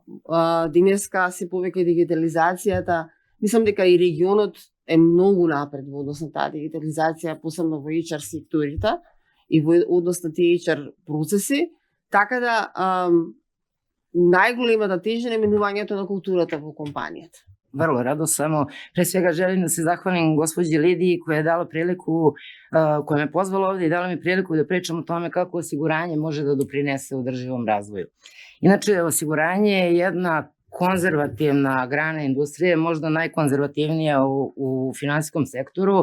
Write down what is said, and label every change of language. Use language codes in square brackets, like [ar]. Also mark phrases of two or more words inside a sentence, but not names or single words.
[mk] Денеска се повеќе дигитализацијата, мислам дека и регионот е многу напред во однос на таа дигитализација, посебно во HR секторите и во однос на тие HR процеси, така да најголемата тежина е менувањето на културата во компанијата. [sr] Vrlo rado, samo pre svega želim da se zahvalim gospođi Lidiji koja je dala priliku, koja me pozvala ovdje i dala mi priliku da pričam o tome kako osiguranje može da doprinese održivom razvoju. Inače, osiguranje je jedna konzervativna grana industrije, možda najkonzervativnija u finansijskom sektoru.